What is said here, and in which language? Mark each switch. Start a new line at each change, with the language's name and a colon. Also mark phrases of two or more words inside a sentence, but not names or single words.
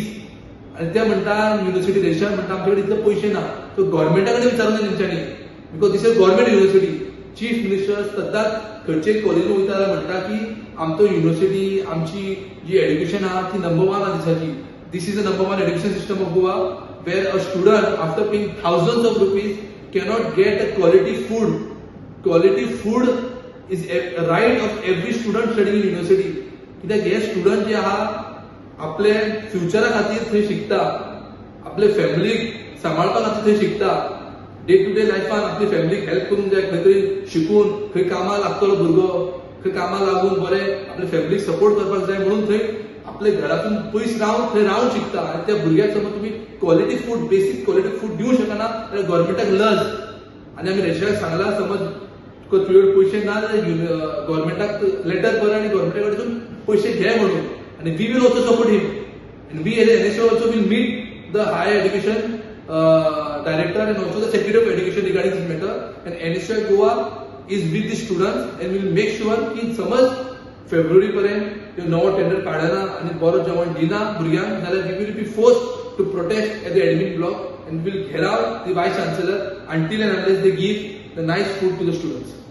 Konkani: आनी ते म्हणटा युनिव्हर्सिटी रजिस्ट्रार म्हणटा आमचे कडेन इतले पयशे ना. सो गव्हर्मेंटा कडेन विचारूंक जाय तेंच्यांनी
English: because this is government university. Chief Minister
Konkani: सदांच खंयचे कॉलेजीन वयता जाल्यार म्हणटा की आमचो युनिव्हर्सिटी आमची जी एड्युकेशन आहा ती नंबर 1 आहा देशाची.
English: This is the number 1 education system of Goa where a student after paying thousands of rupees cannot get a quality food. Quality food is a right of every student studying in university.
Konkani: कित्याक हे स्टुडंट जे आहा आपले फ्युचरा खातीर थंय शिकता, आपले फॅमिलीक सांबाळपा खातीर थंय शिकता,
English: day to day
Konkani: लायफान आपली फॅमिलीक हेल्प करूंक जाय, खंय तरी शिकून खंय कामाक लागतलो भुरगो, खंय कामाक लागून बरें आपल्या फॅमिलीक सपोर्ट करपाक जाय म्हणून थंय आपल्या घरातून पयस रावन थंय रावन शिकता. आनी त्या भुरग्याक समज तुमी
English: quality food basic quality food
Konkani: दिवंक शकना जाल्यार गव्हर्मेंटाक लज. आनी आमी रजिस्ट्राराक सांगला समज तुका तुजे कडेन पयशे ना जाल्यार गव्हर्मेंटाक लेटर कर आनी गव्हर्मेंटा कडसून पयशे घे म्हणून.
English: आनी we will also support him आनी we as NSU also will meet the Higher Education Director and also the Secretary of Education regarding this matter. And NSY Goa is with the students and will make sure
Konkani: की समज फेब्रुवारी पर्यंत नवो टेंडर काढना आणि बरो जेवण दिना भुरग्यांक जाल्यार
English: we will be forced to protest at the admin block and will घेराव the vice chancellor until and unless they give the nice food to the students.